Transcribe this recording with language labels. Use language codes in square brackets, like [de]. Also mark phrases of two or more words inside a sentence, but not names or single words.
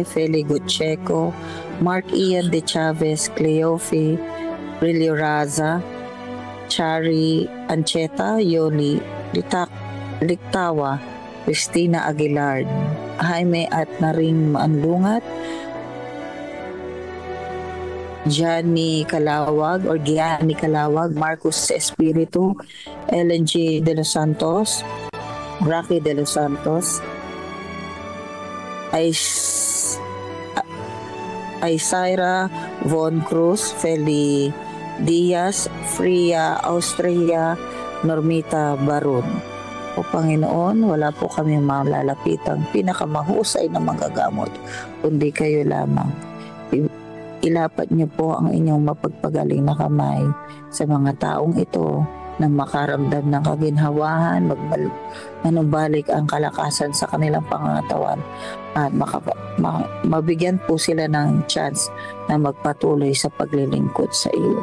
[tl] Feli Gutcheco, Mark Ian De Chavez, Cleofe, Rilio Raza, Chari Ancheta, Yoli Liktawa, Christina Aguilar, Jaime at Naring Maanlungat, Gianni Calawag or Gianni Calawag, Marcos Espiritu, Ellen G. De Los Santos, Rocky De Los Santos, Isaira Von Cruz, Feli Diaz, Fria Austria, Normita Barun. O Panginoon, wala po kami malalapitang pinakamahusay na manggagamot, kundi kayo lamang. Ilapat niyo po ang inyong mapagpagaling na kamay sa mga taong ito na makaramdam ng kaginhawahan, manubalik ang kalakasan sa kanilang pangangatawan at mabigyan po sila ng chance na magpatuloy sa paglilingkod sa iyo.